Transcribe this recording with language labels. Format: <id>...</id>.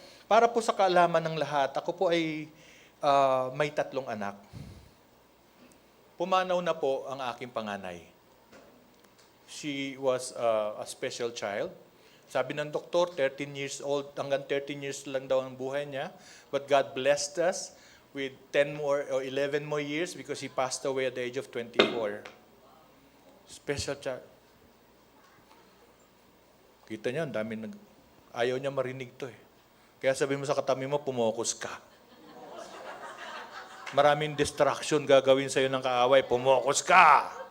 <tl>Para po sa kaalaman ng lahat, ako po ay may 3 anak. Pumanaw na po ang aking panganay.</tl> <en>She was a special child.</en> <tl>Sabi ng doktor, 13 years old, hanggang 13 years lang daw ang buhay niya.</tl> <en>But God blessed us with 10 more or 11 more years because he passed away at the age of 24. Special child.</en> <tl>Kita niyo, ang dami ayaw niya marinig to eh. Kaya sabi mo sa katabi mo, pumokus ka. Maraming distraction gagawin sa'yo ng kaaway, pumokus ka!</tl>